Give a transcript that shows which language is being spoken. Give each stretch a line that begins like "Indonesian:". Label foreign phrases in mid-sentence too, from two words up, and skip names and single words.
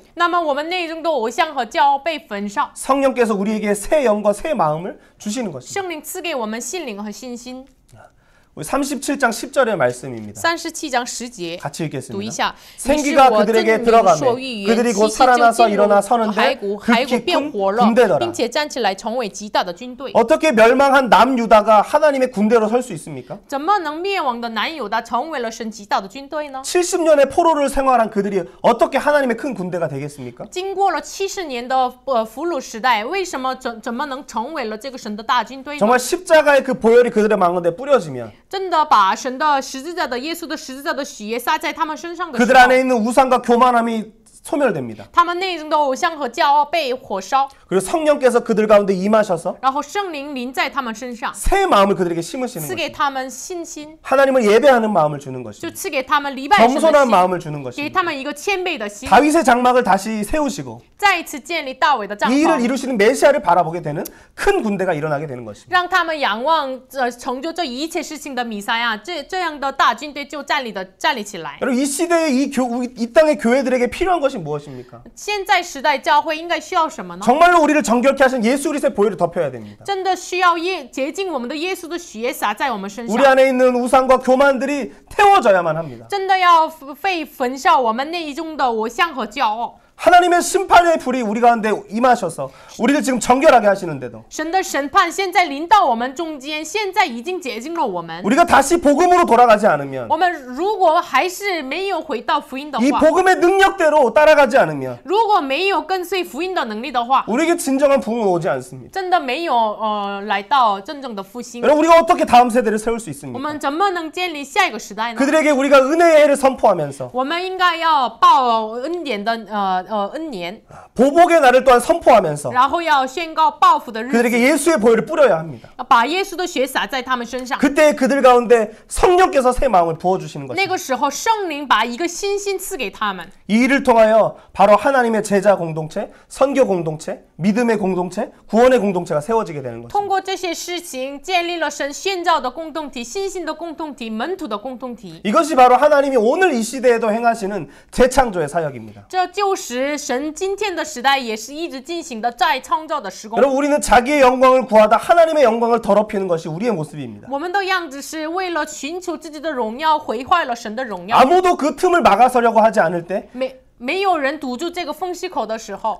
Chinese: 那么我们内中的偶像和骄傲被焚烧，
Korean: 성령께서 우리에게 새 영과 새 마음을 주시는 것입니다.
Chinese: 圣灵赐给我们心灵和信心。
Korean: 우리 37장 10절의 말씀입니다.
Chinese: 37 章10节
Korean: 같이
Chinese: 读一
Korean: 읽겠습니다.
Chinese: 下。
Korean: 생기가 그들에게 들어가매 그들이 곧 살아나서 일어나 서는데 극히 큰 군대더라.
Chinese: 并且站起来成为极大的军队。
Korean: 어떻게 멸망한 남유다가 하나님의 군대로 설 수 있습니까?
Chinese: 怎么能灭亡的南犹大成为了神极大的军队呢？
Korean: 70년의 포로를 생활한 그들이 어떻게 하나님의 큰 군대가 되겠습니까?
Chinese: 经过了70年的俘虏时代，为什么怎么能成为了这个神的大军队呢？
Korean: 정말 십자가의 그 보혈이 그들의 마음에 뿌려지면
Chinese: 真的把神的十字架的耶稣的十字架的血洒在他们身上的时
Korean: 그들
Chinese: 候，
Korean: 안에 있는 우상과 교만함이 소멸됩니다.
Chinese: 他们内中的偶像和骄傲被火烧，
Korean: 그리고 성령께서 그들 가운데 임하셔서
Chinese: 然后圣灵临在他们身上，
Korean: 새 마음을 그들에게 심으시는
Chinese: 赐给
Korean: 것입니다.
Chinese: 他们信心，
Korean: 하나님을 예배하는 마음을 주는
Chinese: 就
Korean: 것입니다.
Chinese: 赐给他们礼拜神的
Korean: 겸손한
Chinese: 心，
Korean: 마음을 주는
Chinese: 给
Korean: 것입니다.
Chinese: 他们一个谦卑的心，
Korean: 다윗의 장막을 다시 세우시고
Chinese: 再一次建立大卫的帐
Korean: 이 일을
Chinese: 篷，
Korean: 이루시는 메시아를 바라보게 되는 큰 군대가 일어나게 되는 것입니다.
Chinese: 让他们仰望成就这一切事情的弥赛亚，这样的大军队就站立起来。
Korean: 여러분 이 시대에 이 땅의 교회들에게 필요한 것이 무엇입니까?
Chinese: 现在时代教会应该需要什么呢？
Korean: 정말로 우리를 정결케 하신 예수 그리스도의 보혈을 덮여야 됩니다.
Chinese: 真的需要洁净我们的耶稣的血洒在我们身
Korean: 우리
Chinese: 上，
Korean: 안에 있는 우상과 교만들이 태워져야만 합니다.
Chinese: 真的要被焚烧我们内中的偶像和骄傲。
Korean: 하나님의 심판의 불이 우리 가운데 임하셔서 우리를 지금 정결하게 하시는데도
Chinese: 神的审判现在临到我们中间，现在已经洁净了我们。
Korean: 우리가 다시 복음으로 돌아가지 않으면
Chinese: 我们如果还是没有回到福音的
Korean: 이
Chinese: 话，
Korean: 복음의 능력대로 따라가지 않으면
Chinese: 如果没有跟随福音的能力的话，
Korean: 우리에게 진정한 부흥은 오지 않습니다.
Chinese: 真的没有来到真正的复兴。
Korean: 여러분 우리가 어떻게 다음 세대를 세울 수
Chinese: 我
Korean: 있습니까?
Chinese: 们怎么能建立下一个时代呢？
Korean: 그들에게 우리가 은혜의 해를 선포하면서
Chinese: 我们应该要报恩典的恩年，
Korean: 보복의 날을 또한 선포하면서
Chinese: 然后要宣告报复的日子，
Korean: 그들에게 예수의 보혈을 뿌려야 합니다.
Chinese: 把耶稣的血洒在他们身上。
Korean: 그때 그들 가운데 성령께서 새 마음을 부어주시는
Chinese: 那
Korean: 것입니다.
Chinese: 个时候，圣灵把一个新心赐给他们。
Korean: 이 일을 통하여 바로 하나님의 제자 공동체, 선교 공동체, 믿음의 공동체, 구원의 공동체가 세워지게 되는 것입니다.
Chinese: 通过这些事情，建立了神宣召的共同体、信心的共同体、门徒的共同体。
Korean: 이것이 바로 하나님이 오늘 이 시대에도 행하시는 재창조의 사역입니다.
Chinese: 这就是神今天的时代也是一直进行的再创造的施工。
Korean: 여러분 우리는 자기의 영광을 구하다 하나님의 영광을 더럽히는 것이 우리의 모습입니다.
Chinese: 我们的样子是为了寻求自己的荣耀，毁坏了神的荣耀。
Korean: 아무도 그 틈을 막아서려고 하지 않을 때
Chinese: 没有人堵住这个缝隙口的时候，